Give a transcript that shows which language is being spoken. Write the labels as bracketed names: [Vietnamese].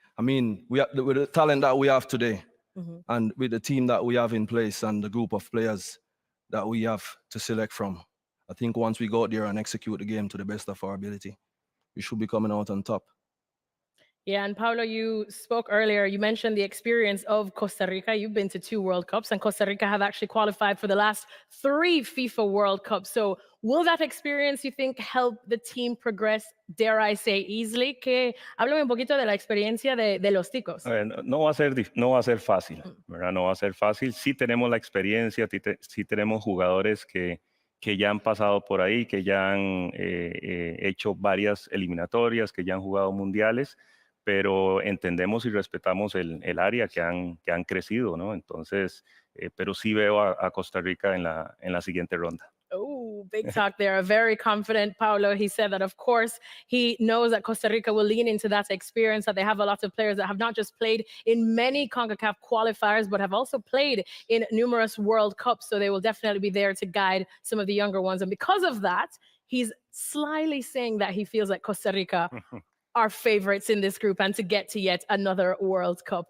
[English] I mean, with the talent that we have today, and with the team that we have in place and the group of players that we have to select from, I think once we go out there and execute the game to the best of our ability, we should be coming out on top. Yeah, and Paulo, you spoke earlier, you mentioned the experience of Costa Rica. You've been to 2 World Cups, and Costa Rica have actually qualified for the last 3 FIFA World Cups. So will that experience, you think, help the team progress, dare I say, easily? [Spanish] Que háblame un poquito de la experiencia de los ticos. No va a ser fácil, ¿verdad? No va a ser fácil. Sí tenemos la experiencia, sí tenemos jugadores que ya han pasado por ahí, que ya han hecho varias eliminatorias, que ya han jugado mundiales, pero entendemos y respetamos el área que han crecido, ¿no? Entonces, pero sí veo a Costa Rica en la siguiente ronda. [English] Oh, big talk there. Very confident, Paulo. He said that, of course, he knows that Costa Rica will lean into that experience, that they have a lot of players that have not just played in many CONCACAF qualifiers, but have also played in numerous World Cups. So they will definitely be there to guide some of the younger ones. And because of that, he's slyly saying that he feels like Costa Rica are favorites in this group and to get to yet another World Cup.